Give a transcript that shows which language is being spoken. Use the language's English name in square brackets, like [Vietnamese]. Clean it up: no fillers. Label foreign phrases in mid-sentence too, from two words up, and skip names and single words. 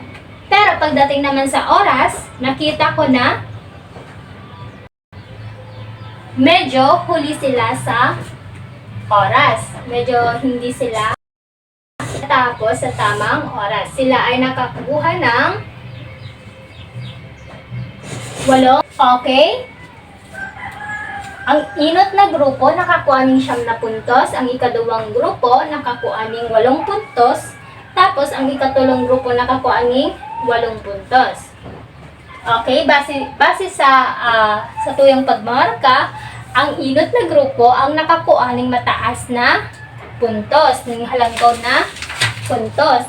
[Filipino] Pero pagdating naman sa oras, nakita ko na medyo huli sila sa oras. Medyo hindi sila natapos sa tamang oras. Sila ay nakakuha ng 8. Okay? Ang inot na grupo nakakuha ng 9 na puntos, ang ikaduwang grupo nakakuha ng 8 puntos, tapos ang ikatulong grupo nakakuha ng 8 puntos. Okay, base [Bikol] sa tuyang pagmarka, [Filipino] ang inot na grupo ang nakakuha ng mataas na puntos, ng [Bikol] halangkaw na puntos.